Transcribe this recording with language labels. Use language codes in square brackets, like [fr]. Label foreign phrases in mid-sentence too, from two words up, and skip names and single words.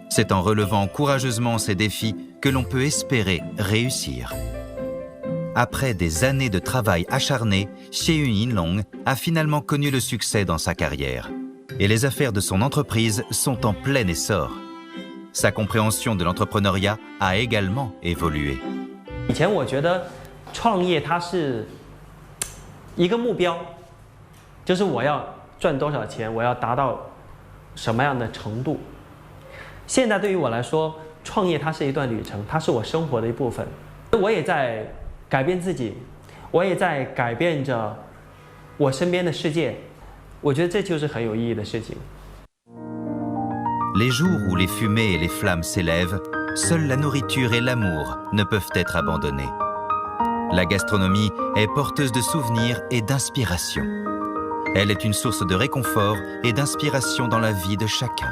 [fr] C'est en relevant courageusement ces défis que l'on peut espérer réussir. Après des années de travail acharné, Xie Yinlong a finalement connu le succès dans sa carrière. Et les affaires de son entreprise sont en plein essor. Sa compréhension de l'entrepreneuriat a également évolué. [zh] 以前我觉得创业它是一个目标，就是我要赚多少钱，我要达到什么样的程度。现在对于我来说，创业它是一段旅程，它是我生活的一部分。我也在改变自己，我也在改变着我身边的世界。我觉得这就是很有意义的事情。 [fr] Les jours où les fumées et les flammes s'élèvent, seule la nourriture et l'amour ne peuvent être abandonnés. La gastronomie est porteuse de souvenirs et d'inspiration. Elle est une source de réconfort et d'inspiration dans la vie de chacun.